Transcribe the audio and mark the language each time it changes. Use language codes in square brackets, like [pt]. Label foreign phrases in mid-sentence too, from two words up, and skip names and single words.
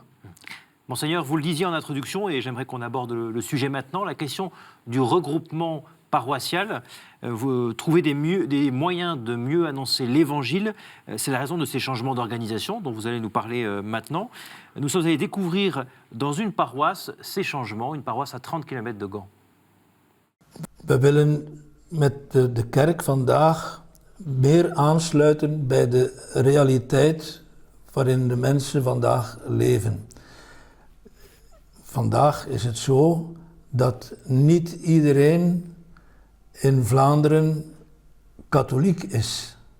[fr] Monseigneur, vous le disiez en introduction, et j'aimerais qu'on aborde le sujet maintenant, la question du regroupement paroissial. Vous trouvez des moyens de mieux annoncer l'Évangile. C'est la raison de ces changements d'organisation dont vous allez nous parler maintenant. Nous sommes allés découvrir dans une paroisse ces changements, une paroisse à 30 km de Gand. [nl] We willen met de kerk vandaag meer aansluiten bij de realiteit waarin de mensen vandaag leven. Vandaag is het zo dat niet iedereen in Vlaanderen katholiek is.